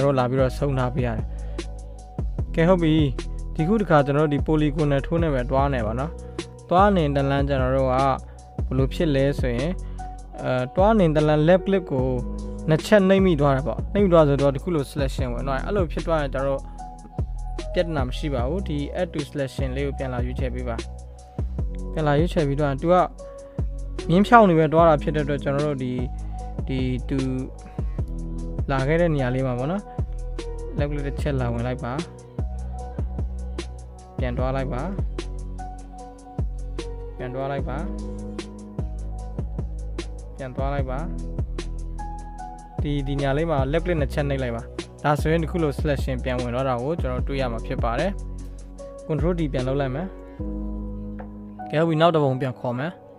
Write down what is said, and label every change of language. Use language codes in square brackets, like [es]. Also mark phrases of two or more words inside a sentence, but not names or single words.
[my] တော်တို့လာပြီးတော့ဆုံးထားပေးရတယ်ကဲဟုတ်ပြီဒီခုတစ်ခါကျွန်တော်တို့ဒီ polygonal ထိုးနေပဲတွားနေပါနော်တွားနေတလန်းကျွန်တော်တို့က ဘယ်လိုဖြစ်လဲဆိုရင်တွားနေတလန်း [en] left click [my] ကိုနှစ်ချက်နှိပ်မိသွားတာပေါ့နှိပ်မိသွားဆိုတော့ဒီခုလို selection ဝင်တော့အဲ့လိုဖြစ်သွားရင်ကျွန်တော်တို့ပြဿနာမရှိပါဘူးဒီ [en] add to selection [my] လေးကိုပြန်လာရွေးချယ်ပေးပါပြန်လာရွေးချယ်ပြီးတော့သူကမြင်းဖြောင်းနေပဲတွားတာဖြစ်တဲ့အတွက်ကျွန်တော်တို့ဒီသူလာခဲ့တဲ့နေရာလေးမှာပေါ့နော် [en] left click [my] တစ်ချက်လာဝင်လိုက်ပါ ပြန်တွားလိုက်ပါပြန်တွားလိုက်ပါပြန်တွားလိုက်ပါဒီညာလေးမှာ [en] left click [my] နှစ်ချက်နှိပ်လိုက်ပါဒါဆိုရင်ဒီခုလို selection ပြန်ဝင်တော့တာကိုကျွန်တော်တွေ့ရမှာဖြစ်ပါတယ် [en] control D [my] ပြန်လုပ်လိုက်မယ်ကဲပြီးနောက်တစ်ပုံပြန်ခေါ်မယ်